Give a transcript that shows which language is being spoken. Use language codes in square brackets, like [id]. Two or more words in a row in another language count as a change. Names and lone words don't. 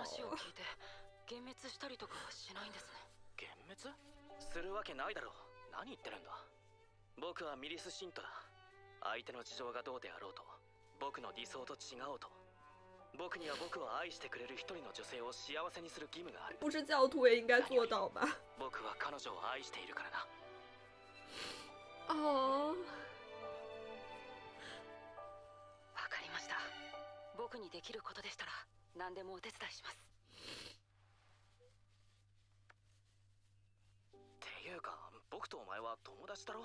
[ja] 話を聞いて幻滅したりとかはしないんですね。幻滅するわけないだろう。何言ってるんだ。僕はミリス・シントだ。相手の事情がどうであろうと、僕の理想と違おうと、僕には僕を愛してくれる一人の女性を幸せにする義務がある。 [zh] 不是教徒也应该做到吧？ [ja] 僕は彼女を愛しているからな。哦，わかりました。僕にできることでしたら何でもお手伝いします。っていうか、僕とお前は友達だろ。